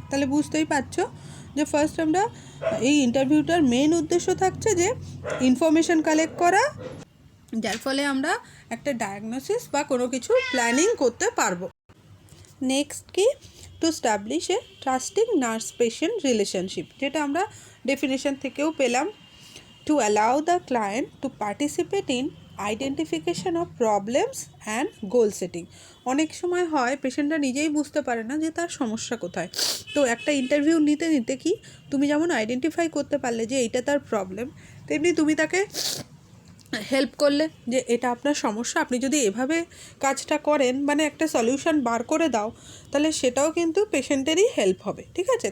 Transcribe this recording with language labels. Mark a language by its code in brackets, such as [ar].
[bn] তাহলে বুঝতেই পারছো যে ফার্স্ট আমরা এই ইন্টারভিউটার মেন উদ্দেশ্য থাকছে যে ইনফরমেশন কালেক্ট করা, যার ফলে আমরা একটা ডায়াগনোসিস বা কোনো কিছু প্ল্যানিং করতে পারবো। [en] next কি, to establish a trusting nurse patient relationship, [bn] যেটা আমরা ডেফিনেশন থেকেও পেলাম। [en] To allow the client to participate in identification of problems and goal setting. [bn] অনেক সময় হয় পেশেন্টরা নিজেই বুঝতে পারে না যে তার সমস্যা কোথায়। তো একটা ইন্টারভিউ নিতে নিতে কি, তুমি যেমন আইডেন্টিফাই করতে পারলে যে এইটা তার প্রবলেম, তেমনি তুমি তাকে হেল্প করলে যে এটা আপনার সমস্যা, আপনি যদি এভাবে কাজটা করেন, মানে একটা সলিউশন বার করে দাও, তাহলে সেটাও কিন্তু পেশেন্টেরই হেল্প হবে, ঠিক আছে।